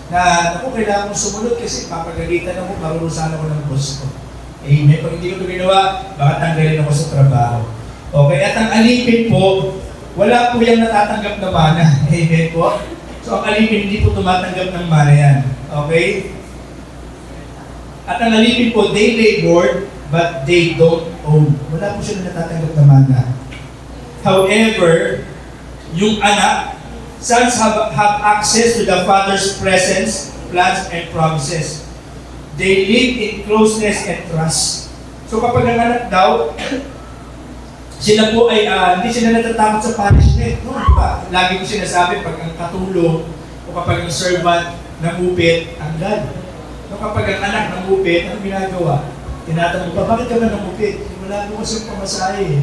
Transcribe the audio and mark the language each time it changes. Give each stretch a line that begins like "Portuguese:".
Filipino: Na, naku, kailangan mong sumunod kasi papagalitan ako, marurusahan ako ng boss ko. Amen. Pag hindi ko ito ginawa, baka tanggalin ako sa trabaho. Okay? At ang alipin po, wala po yung natatanggap na mana. Amen po? So ang alipin, hindi po tumatanggap ng mana yan. Okay?
English: At ang alipin po, they labored, but they don't own. Wala po sila natatanggap na mana. However, yung anak, sons have access to the Father's presence, plans, and promises. They live in closeness and trust.
Filipino: So kapag ang anak daw, sila po ay hindi sila natatakot sa punishment. No, diba? Lagi ko sinasabi, pag ang katulong o kapag ang servant namupit, ang God. No, kapag ang anak namupit, ano ginagawa? Tinatanong pa, bakit ka ba namupit? Wala mo kasi pamasahe.